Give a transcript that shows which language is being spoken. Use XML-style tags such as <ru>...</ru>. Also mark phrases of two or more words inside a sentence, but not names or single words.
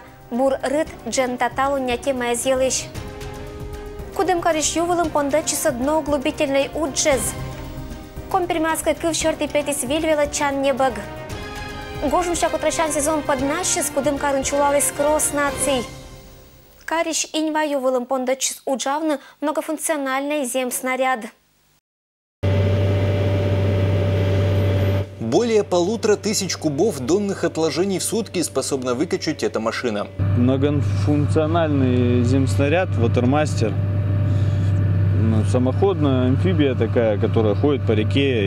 <koi>Бур рыт джен таталу няти мэзелыш. Кудымкар ищувалым пондачиса</koi> <ru>дно углубительной</ru> <koi>уджез. Компермяцкой кывшерти петис вильвела чан небаг. Гожум шакутращан сезон поднащис Кудымкарын чулалыс кросс наций. Кариш иньва ювалым пондачис уджавны</koi> <ru>многофункциональный земснаряд. Более 1500 кубов донных отложений в сутки способна выкачать эта машина. Многофункциональный земснаряд, ватермастер. Самоходная амфибия такая, которая ходит по реке.</ru>